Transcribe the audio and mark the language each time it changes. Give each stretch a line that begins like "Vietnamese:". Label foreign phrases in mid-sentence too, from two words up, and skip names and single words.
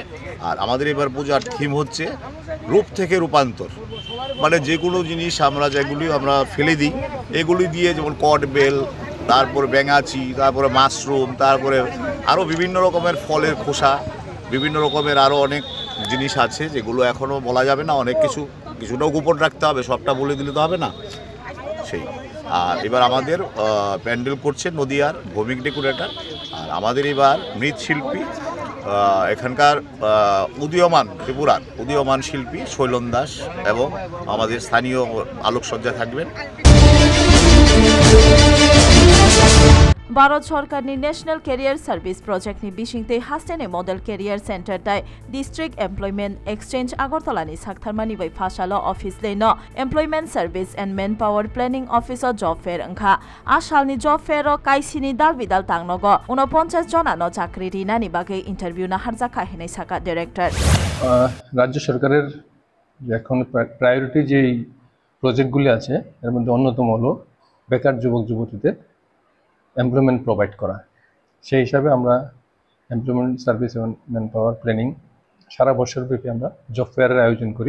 Bangla: আর আমাদের এবার পূজার থিম হচ্ছে রূপ থেকে রূপান্তর, মানে যে কোনো জিনিস যেগুলি আমরা ফেলে দিই এগুলি দিয়ে, যেমন কট বেল, তারপরে ব্যাঙাচি, তারপরে মাশরুম, তারপরে আরও বিভিন্ন রকমের ফলের খোসা, বিভিন্ন রকমের আরও অনেক জিনিস আছে যেগুলো এখনও বলা যাবে না, অনেক কিছুটাও গোপন রাখতে হবে, সবটা বলে দিলে তো হবে না সেই। আর এবার আমাদের প্যান্ডেল করছে নদিয়ার ভৌমিক ডেকোরেটর, আর আমাদের এবার মৃৎশিল্পী এখানকার উদীয়মান ত্রিপুরার উদীয়মান শিল্পী শৈলন দাস এবং আমাদের স্থানীয় আলোকসজ্জা থাকবেন।
Kok Borok: भारत सरकारनि नेशनल कैरियर सर्विस प्रोजेक्टनि बिसिंते हास्टेने मॉडल कैरियर सेंटर दाय डिस्ट्रिक्ट एम्प्लॉयमेंट एक्सचेंज आगरतलानि साक्थारमानि बै फाशालो ऑफिस लेनो
English: employment service and man power planning officer job fair
Kok Borok: अंखा आसालनि
English: job fair
Kok Borok: काइसिनि दाल बिदाल तांगनगो 49 जनानो चाकरि रिनानि बागै इंटरव्यू ना हारजाखा हेनै साका डायरेक्टर।
Bangla: রাজ্য সরকারের এখন প্রায়োরিটি যে প্রজেক্টগুলি আছে এর মধ্যে অন্যতম হলো বেকার যুবক যুবতীদের
English: employment provide
Bangla: করা। সেই হিসাবে আমরা
English: employment service
Bangla: এবং
English: man power planning
Bangla: সারা বছরব্যাপী আমরা জব ফেয়ারের আয়োজন করি।